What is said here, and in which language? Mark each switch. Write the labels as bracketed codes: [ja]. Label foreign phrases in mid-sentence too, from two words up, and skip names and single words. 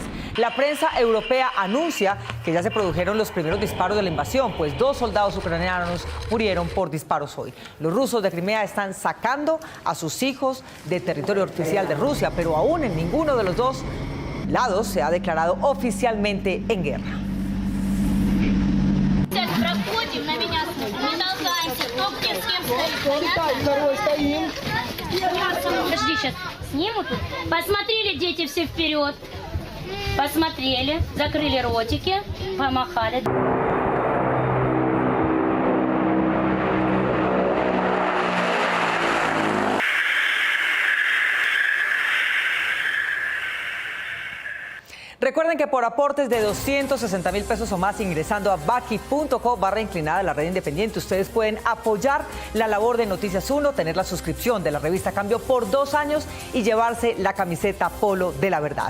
[es] La prensa europea anuncia que ya se produjeron los primeros disparos de la invasión, pues 2 soldados ucranianos murieron por disparos hoy. Los rusos de Crimea están sacando a sus hijos de territorio oficial de Rusia, pero aún en ninguno de los dos lados se ha declarado oficialmente en guerra. [ru] На меня не толкаемся. Кто где с кем стоит? Подожди, сейчас снимут. Посмотрели дети все вперед. Посмотрели, закрыли ротики, помахали. [es] Recuerden que por aportes de 260,000 pesos o más ingresando a baki.co/inclinada la red independiente, ustedes pueden apoyar la labor de Noticias 1, tener la suscripción de la revista Cambio por 2 años y llevarse la camiseta Polo de la Verdad.